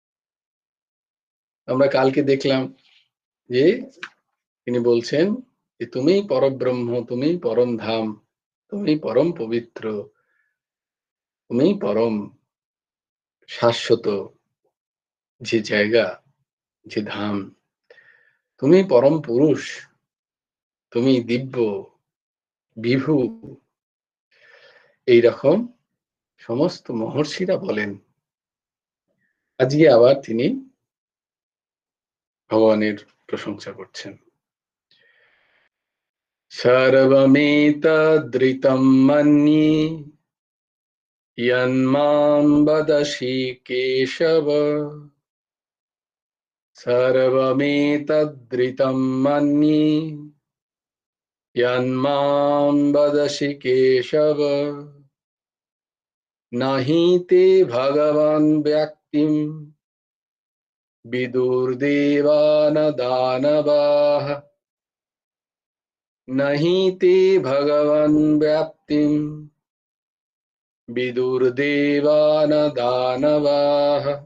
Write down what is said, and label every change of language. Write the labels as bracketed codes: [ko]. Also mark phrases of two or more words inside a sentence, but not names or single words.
[bn] আমরা কালকে দেখলাম যে তিনি বলছেন যে তুমি পরব্রহ্ম, তুমি পরম ধাম, তুমি পরম পবিত্র, তুমি পরম শাশ্বত যে জায়গা, যে ধাম, তুমি পরম পুরুষ, তুমি দিব্য বিভু, এইরকম সমস্ত মহর্ষিরা বলেন। আজকে আবার তিনি ভগবানের প্রশংসা করছেন। [sa] সর্বমেতদৃতম মন্যে यन्मां वदसि केशव, सर्वमेतदृतं मन्ये यन्मां वदसि केशव, न हि ते भगवान् व्यक्तिं विदुर्देवान् दानवाः, न हि ते भगवान् व्यक्तिं विदुर्देवान् दानवाः,